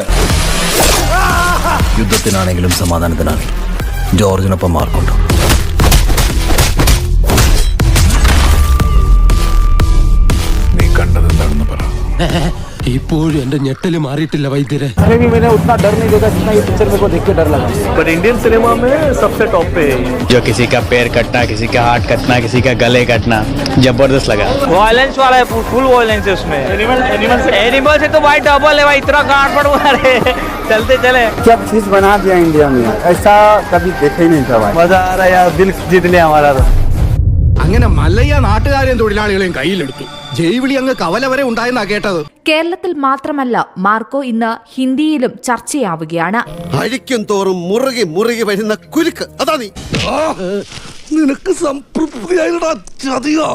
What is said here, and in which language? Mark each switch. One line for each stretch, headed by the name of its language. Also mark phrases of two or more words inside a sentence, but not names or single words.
Malayalam: യുദ്ധത്തിനാണെങ്കിലും സമാധാനത്തിനാണെങ്കിലും ജോർജിനൊപ്പം മാർക്കുണ്ട്. നീ കണ്ടതെന്താണെന്ന് പറ. ഇപ്പോഴും എന്റെ ഞെട്ടല് മാറിയിട്ടില്ല വൈദ്യരെ.
English: Indian cinema
Hindi: में सबसे टॉप पे जो किसी का पैर कटना, किसी का हाथ कटना, किसी का गले कटना जबरदस्त लगा. वायलेंस वाला है,
English: full violence
Hindi: है उसमें. एनिमल से तो भाई डबल है भाई, इतना गांठ पड़ रहा है. चलते चले क्या चीज बना दिया इंडिया में, ऐसा कभी देखा ही नहीं था भाई. मजा आ रहा है यार, दिल जीत लिया हमारा.
Malayalam: അങ്ങനെ മല്ലയ്യ നാട്ടുകാരെയും തൊഴിലാളികളെയും കയ്യിലെടുത്തു. ജൈവിളി അങ്ങ് കവല വരെ ഉണ്ടായെന്നാ കേട്ടത്. കേരളത്തിൽ മാത്രമല്ല മാർക്കോ ഇന്ന് ഹിന്ദിയിലും ചർച്ചയാവുകയാണ്. അഴിക്കും തോറും മുറുകി മുറുകി വരുന്ന കുരുക്ക് അതാ. നീ നിനക്ക് സംതൃപ്തിയായിട്ടാ ചതിയോ?